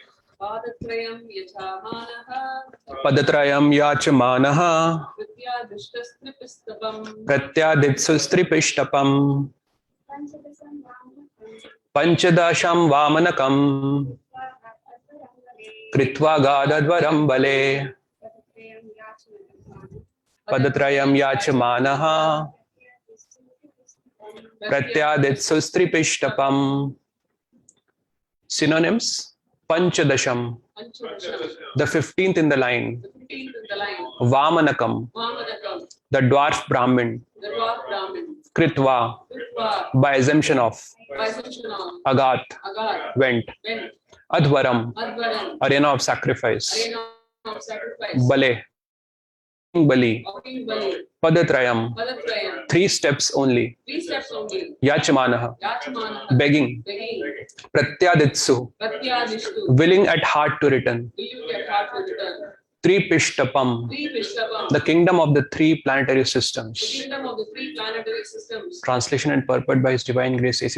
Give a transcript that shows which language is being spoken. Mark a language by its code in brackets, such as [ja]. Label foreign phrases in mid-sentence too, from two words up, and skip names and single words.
[sa] पदत्रयं याचमानः प्रत्यादित्सुस्त्रिपिष्टपम् पञ्चदशं वामनकं कृत्वा गादध्वरं बलेः पदत्रयं याचमानः प्रत्यादित्सुस्त्रिपिष्टपम्. [en] Synonyms: Panchadasham, the 15th in the line. Vamanakam, the dwarf Brahmin. Kritva, by assumption of. Agat, went. Advaram, arena of sacrifice. Bale, Bali. Padatrayam, 3 steps only. Yachmanaha, begging. Pratyaditsu, willing at heart to return. Tripistapam, the kingdom of the 3 planetary systems. Translation and purport by His Divine Grace A.C.